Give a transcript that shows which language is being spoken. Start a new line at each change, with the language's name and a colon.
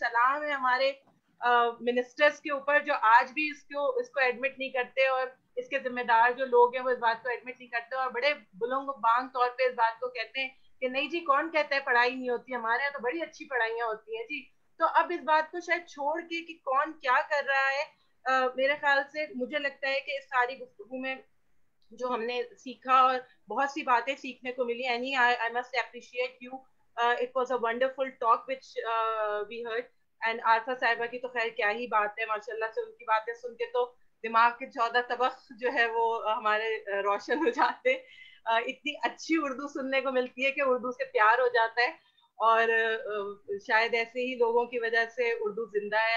Urdu: سلام ہے ہمارے منسٹرز کے اوپر جو آج بھی اس کو ایڈمٹ نہیں کرتے، اور اس کے ذمہ دار جو لوگ ہیں وہ اس بات کو ایڈمٹ نہیں کرتے اور بڑے بلند و بانگ طور پہ اس بات کو کہتے ہیں کہ نہیں جی کون کہتا ہے پڑھائی نہیں ہوتی، ہمارے یہاں تو بڑی اچھی پڑھائیاں ہوتی ہیں جی. تو اب اس بات کو شاید چھوڑ کے کہ کون کیا کر رہا ہے، میرے خیال سے مجھے لگتا ہے کہ اس ساری گفتگو میں جو ہم نے سیکھا اور بہت سی باتیں سیکھنے کو ملی.
English: Annie I must appreciate you. It was a wonderful talk which we heard.
Urdu: And Arifa صاحبہ کی تو خیر کیا ہی بات ہے، ماشاء اللہ سے ان کی باتیں سن کے تو دماغ کے 14 طبق جو ہے وہ ہمارے روشن ہو جاتے. اتنی اچھی اردو سننے کو ملتی ہے کہ اردو سے پیار ہو جاتا ہے، اور شاید ایسے ہی لوگوں کی وجہ سے اردو زندہ ہے.